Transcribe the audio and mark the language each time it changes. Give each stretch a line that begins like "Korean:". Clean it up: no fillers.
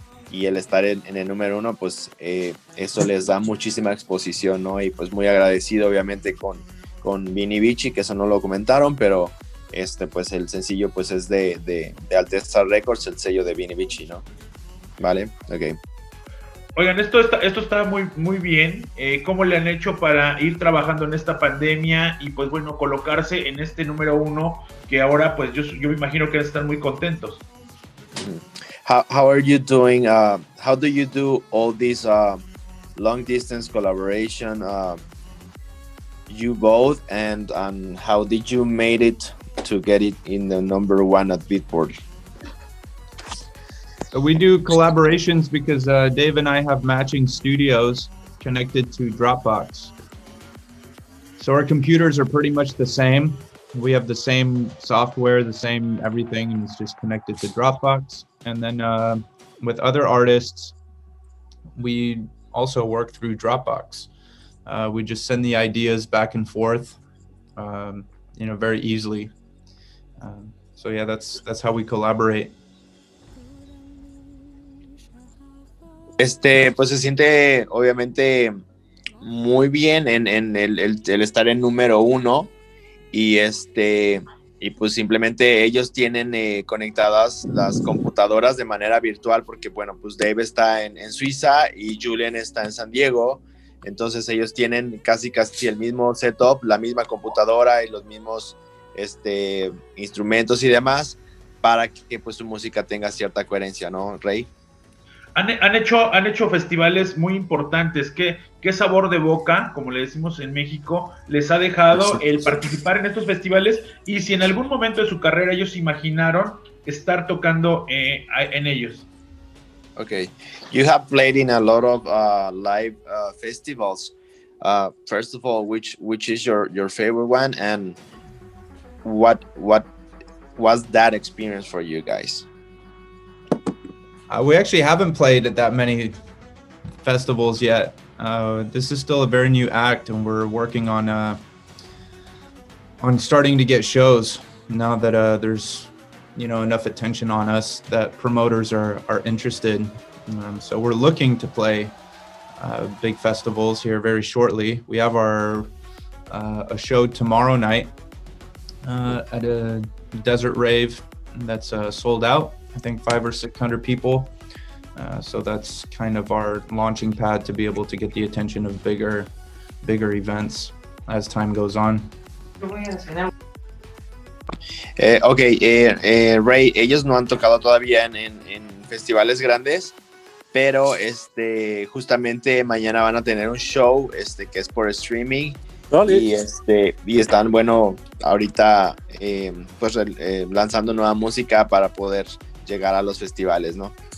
Spanish: Y el estar en el número 1, pues eso les da muchísima exposición, ¿no? Y pues muy agradecido, obviamente, con Vini Vici, que eso no lo comentaron, pero pues el sencillo pues es de Alteza Records, el sello de Vini Vici, ¿no? ¿Vale? Ok. Oigan, esto está muy, muy bien. ¿Cómo le han hecho para ir trabajando en esta pandemia y pues bueno, colocarse en este número 1 que ahora pues yo me imagino que están muy contentos?
English: How are you doing? How do you do all this long distance collaboration? You both, and how did you made it to get it in the number 1 at Beatport? So we do collaborations because Dave and I have matching studios connected to Dropbox. So our computers are pretty much the same. We have the same software, the same everything, and it's just connected to Dropbox. And then with other artists, we also work through Dropbox. We just send the ideas back and forth, very easily. So yeah, that's how we collaborate.
Spanish: Pues se siente obviamente muy bien en el estar en número 1 y pues simplemente ellos tienen conectadas las computadoras de manera virtual porque bueno, pues Dave está en Suiza y Julian está en San Diego, entonces ellos tienen casi el mismo setup, la misma computadora y los mismos instrumentos y demás para que pues su música tenga cierta coherencia, ¿no, Rey? Han hecho festivales muy importantes. ¿Qué sabor de boca, como le decimos en México, les ha dejado el participar en estos festivales? Y si en algún momento de su carrera ellos imaginaron estar tocando en ellos.
English: Okay, you have played in a lot of live festivals. First of all, which is your favorite one, and what was that experience for you guys? We actually haven't played at that many festivals yet. This is still a very new act, and we're working on starting to get shows now that there's enough attention on us that promoters are interested. So we're looking to play big festivals here very shortly. We have a show tomorrow night at a desert rave that's sold out. I think 500 or 600 people. So that's kind of our launching pad to be able to get the attention of bigger events as time goes on.
Spanish: Ray, ellos no han tocado todavía en festivales grandes, pero justamente mañana van a tener un show que es por streaming. Vale. Y están, bueno, ahorita pues lanzando nueva música para poder llegar a los festivales, ¿no?